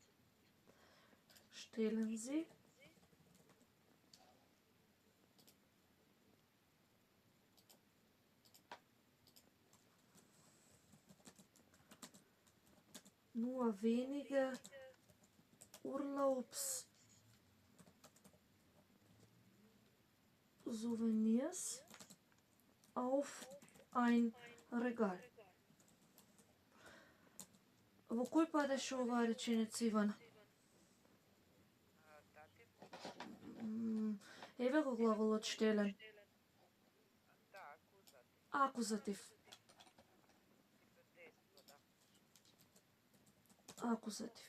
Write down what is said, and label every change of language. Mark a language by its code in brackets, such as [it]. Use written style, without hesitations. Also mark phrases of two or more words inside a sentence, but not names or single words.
[de] Stellen Sie nur wenige Urlaubssouvenirs auf ein Regal. [mk] Во кој падеше оваа реченица, Ивана? Еве го глаголот stellen. Акузатив. Акузатив.